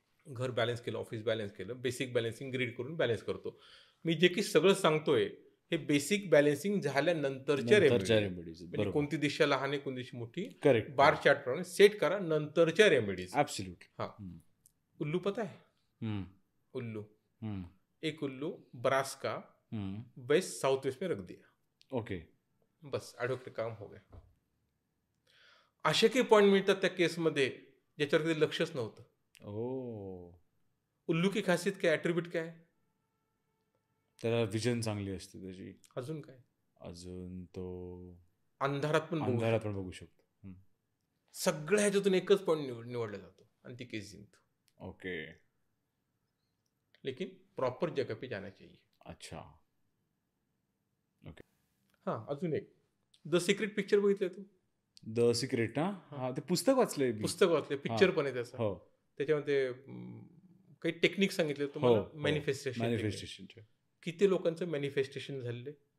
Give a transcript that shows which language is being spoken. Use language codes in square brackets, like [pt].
[mr] घर बॅलन्स केलं, office balance केलं, बेसिक बॅलन्सिंग ग्रीड करून बॅलन्स करतो. मी जे की सगळं सांगतोय हे बेसिक बॅलन्सिंग झाल्यानंतरच्या रेमेडीज, म्हणजे कोणती दिशा लहान आहे कोणती दिशा मोठी, करेक्ट. बार चार्ट प्रमाणे सेट करा नंतरच्या रेमेडीज. ॲब्सोल्युट. [hi] हा. उल्लू पता है? उल्लू, एक उल्लू ब्रास का वेस्ट साउथ वेस्ट में रख दिया. ओके. बस एडवोकेट काम हो गया. [mr] असे काही पॉईंट मिळतात त्या केसमध्ये ज्याच्यावर कधी लक्षच नव्हतं. ओ. उल्लू की खासियत काय, ॲट्रिब्यूट काय? त्याला विजन चांगली असते त्याची. अजून काय? अजून तो अंधारात पण बघू शकतो. सगळ्या ह्याच्यातून एकच पॉईंट निवडला जातो आणि ती केस जिंकतो. ओके. [hi] लेकिन प्रॉपर जगह पे जाना चाहिए. अच्छा. ओके. [mr] हा, अजून एक द सिक्रेट पिक्चर बघितलं तू? द सिक्रेट ना, हा, ते पुस्तक वाचलंय. पुस्तक वाचले, पिक्चर पण आहे त्याचा. हो. त्याच्यामध्ये काही टेक्निक सांगितले तुम्हाला, मॅनिफेस्टेशन. किती लोकांचं मॅनिफेस्टेशन झालेलं?